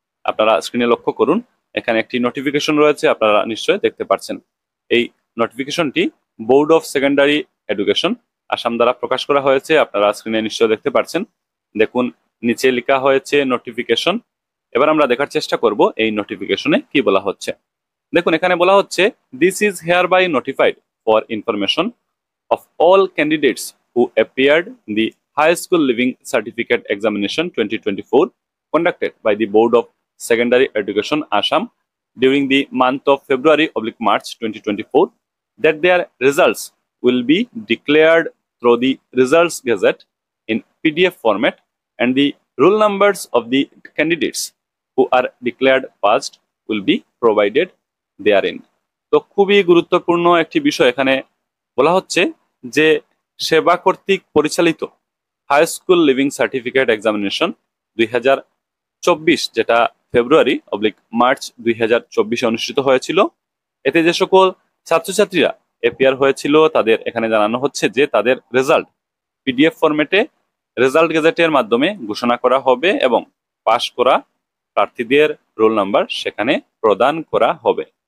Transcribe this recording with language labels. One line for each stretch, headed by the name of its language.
Bangla: আপনারা স্ক্রিনে লক্ষ্য করুন, এখানে একটি নোটিফিকেশন রয়েছে, আপনারা নিশ্চয়ই দেখতে পাচ্ছেন। এই নোটিফিকেশনটি board of secondary education Assam দ্বারা প্রকাশ করা হয়েছে। আপনারা স্ক্রিনে নিশ্চয়ই দেখতে পাচ্ছেন। দেখুন, নিচে লেখা হয়েছে নোটিফিকেশন। এবার আমরা দেখার চেষ্টা করব এই নোটিফিকেশনে কি বলা হচ্ছে। দেখুন, এখানে বলা হচ্ছে,
English: This is hereby notified for information of all candidates who appeared in the High School Living Certificate Examination 2024 conducted by the Board of Secondary Education Assam during the month of February/March 2024 that their results will be declared through the Results Gazette in PDF format and the roll numbers of the candidates who are declared passed will be provided therein.
Bangla: তো খুবই গুরুত্বপূর্ণ একটি বিষয় এখানে বলা হচ্ছে যে সেবা কর্তৃক পরিচালিত high school living certificate examination 2024, যেটা ফেব্রুয়ারি/মার্চ 2024 অনুষ্ঠিত হয়েছিল, এতে যে সকল ছাত্রছাত্রীরা এপিয়ার হয়েছিল তাদের এখানে জানানো হচ্ছে যে তাদের রেজাল্ট পিডিএফ ফরম্যাটে রেজাল্ট গেজেটের মাধ্যমে ঘোষণা করা হবে এবং পাশ করা প্রার্থীদের রোল নাম্বার সেখানে প্রদান করা হবে।